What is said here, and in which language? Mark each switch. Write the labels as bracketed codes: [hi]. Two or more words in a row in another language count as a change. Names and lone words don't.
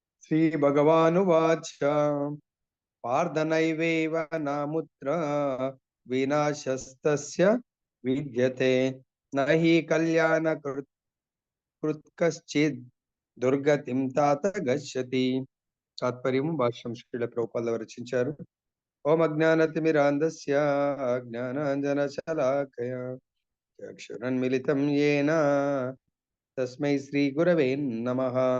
[sa] श्रीभगवानुवाच पार्थनैवेव नामुत्र विनाशस्तस्य विद्यते न हि कल्याणकृत् కశ్చిద్ దుర్గతిం తాత గచ్చతి. [te] తాత్పర్యం భాష్యం శ్రీల ప్రభుపాద రచించారు. [sa] ఓం అజ్ఞానతిమిరాంధస్య జ్ఞానాంజనశలాకయ చక్షురన్మిళితం యేన తస్మై శ్రీ గురవే నమః.